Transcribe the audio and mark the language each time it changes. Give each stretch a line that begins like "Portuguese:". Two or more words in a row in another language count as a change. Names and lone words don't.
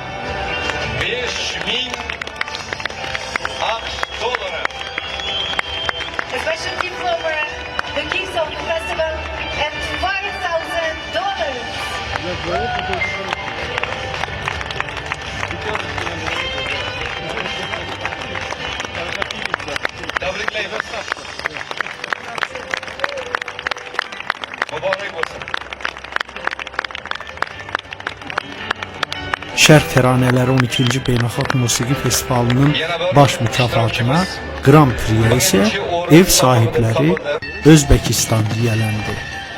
Uzbek: 5000 AQSh dollari.
English: A special diploma, the gifts of the festival, and $5,000.
Uzbek: Tabriklaymiz. Muborak bo'lsin.
Azerbaijani: Şərq Təranələri 12-ci Beynəlxalq Musiqi Festivalının baş mükafatına Grand Prix isə ev sahibləri Özbəkistan yiyələndi.